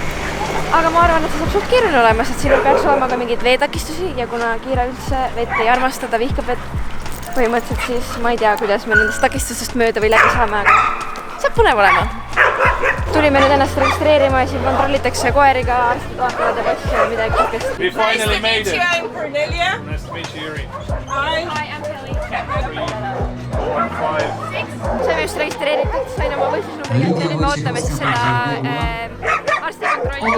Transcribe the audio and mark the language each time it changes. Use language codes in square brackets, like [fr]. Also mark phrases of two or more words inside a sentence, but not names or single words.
[et] Aga ma arvan, et see saab suht keeruline olema, sest siin peaks olema ka mingeid veetakistusi ja kuna Kira üldse vett ei armasta, ta vihkab vett põhimõtteliselt, siis ma ei tea, kuidas me nendest takistustest mööda või läbi saame, aga saab põnev olema. Tulime nüüd ennast registreerima ja siin kontrollitakse koeriga, arstid vaatavad ja passi ja midagi kõigest. [en] We finally made it. I'm Cornelia. Nice to meet you, Yuri. Hi, I'm Kelly. [et] Saime just registreeritud, sain oma võistlusnumbri kätte ja nüüd me ootame siis seda arstikontrolli.